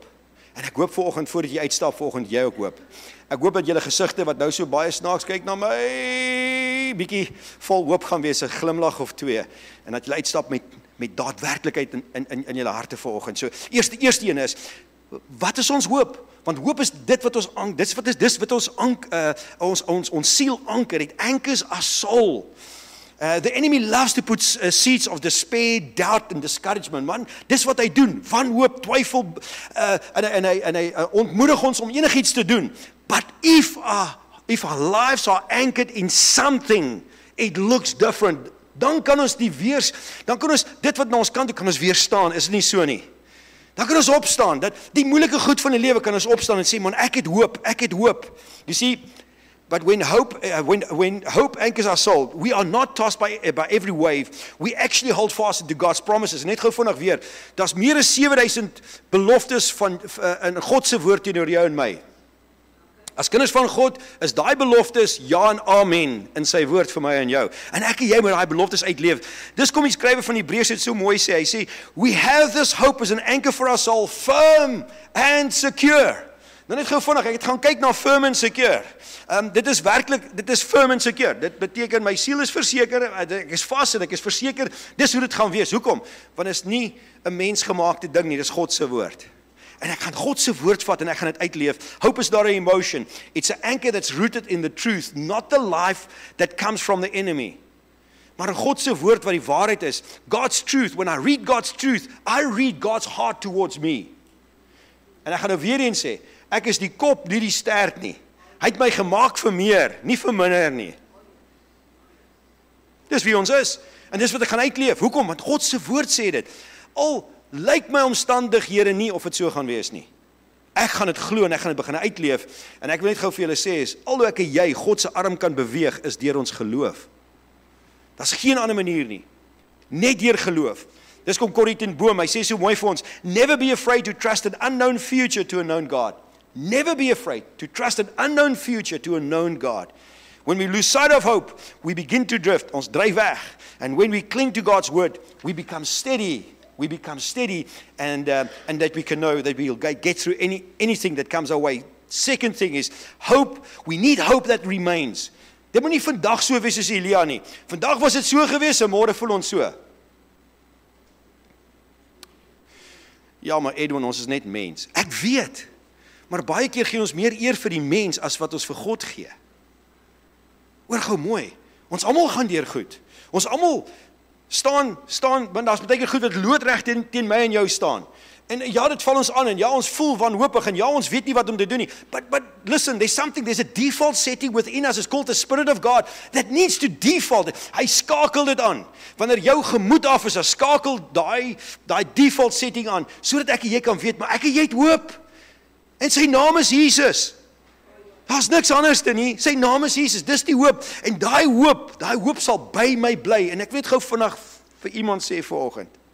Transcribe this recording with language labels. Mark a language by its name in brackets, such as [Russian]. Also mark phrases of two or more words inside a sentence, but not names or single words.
[Afrikaans] En ek hoop vanoggend, voordat jy uitstap vanoggend, jy ook hoop. Ek hoop dat julle gesigte wat nou so baie snaaks kyk na my, bietjie vol hoop gaan wees, 'n glimlag of 2, en dat julle uitstap met daadwerklikheid in julle harte vanoggend. So, eerste een is, wat is ons hoop? Want hoop is dit wat ons siel anker. [English] It anchors our soul. The enemy loves to put seeds of despair, doubt and discouragement. [Afrikaans] Man, dis wat hy doen. Wanhoop, twyfel, en hy ontmoedig ons om enigiets te doen. [English] But if our lives are anchored in something, it looks different. [Afrikaans] Dan kan ons dit wat na ons kant toe kan ons weerstaan. Is dit nie so nie? Dan kan ons opstaan. Dat die moeilike goed van die lewe kan ons opstaan en sê, man, ek het hoop. [English] You see, but when hope anchors our soul, we are not tossed by every wave. We actually hold fast to God's promises. [Afrikaans] Net gou vinnig weer, daar's meer as 7000 beloftes in God se woord teenoor jou en my. As kinders van God is daai beloftes ja en amen in sy woord vir my en jou. En ek en jy moet daai beloftes uitleef. Dis kom die skrywer van Hebreërs het so mooi sê. Hy sê, [English] we have this hope as an anchor for our soul, firm and secure. [Afrikaans] Nou net gou vinnig, ek het gaan kyk na [English] firm and secure. [Afrikaans] Dit is [English] firm and secure. [Afrikaans] Dit beteken my siel is verseker, ek is vas en ek is verseker, dis hoe dit gaan wees. Hoekom? Want dit is nie 'n mensgemaakte ding nie, dis God se woord. En ek gaan God se woord vat en ek gaan dit uitleef. [English] Hope is not an emotion. It's an anchor that's rooted in the truth, not the life that comes from the enemy. [Afrikaans] Maar in God se woord wat die waarheid is, [English] God's truth, when I read God's truth, I read God's heart towards me. [Afrikaans] En ek gaan nou weer eens sê, ek is die kop, nie die stert nie. Hy het my gemaak vir meer, nie vir minder nie. Dis wie ons is. En dis wat ek gaan uitleef. Hoekom? Want God se woord sê dit. Al lyk my omstandighede nie of dit so gaan wees nie. Ek gaan dit glo en ek gaan dit begin uitleef. En ek wil net gou vir julle sê is, al hoe ek en jy God se arm kan beweeg is deur ons geloof. Daar's geen ander manier nie. Net deur geloof. Dis kom Corrie ten Boom, hy sê so mooi vir ons, [English] never be afraid to trust an unknown future to a known God. Never be afraid to trust an unknown future to a known God. When we lose sight of hope, we begin to drift, [Afrikaans] ons dryf weg. [English] And when we cling to God's word, we become steady. We become steady and that we can know that we'll get through anything that comes our way. Second thing is hope. We need hope that remains. [Afrikaans] Dit moet nie vandag so wees soos Elia nie. Vandag was dit so gewees en môre voel ons so. Ja, maar Edwin, ons is net mens. Ek weet. Maar baie keer gee ons meer eer vir die mens as wat ons vir God gee. Hoor gou mooi. Ons almal gaan deur goed. Ons almal staan, want daar's baie keer goed wat loodreg teen my en jou staan. En ja, dit val ons aan en ja, ons voel wanhoopig en ja, ons weet nie wat om te doen nie. [English] But listen, there's a default setting within us. It's called the Spirit of God that needs to default. [Afrikaans] Hy skakel dit aan. Wanneer jou gemoed af is, dan skakel daai [English] default setting [Afrikaans] aan, sodat ek en jy kan weet, maar ek en jy het hoop. En sy naam is Jesus. Daar's niks anders te nie. Sy naam is Jesus. Dis die hoop. En daai hoop sal by my bly. En ek weet gou vandag vir iemand sê vanoggend.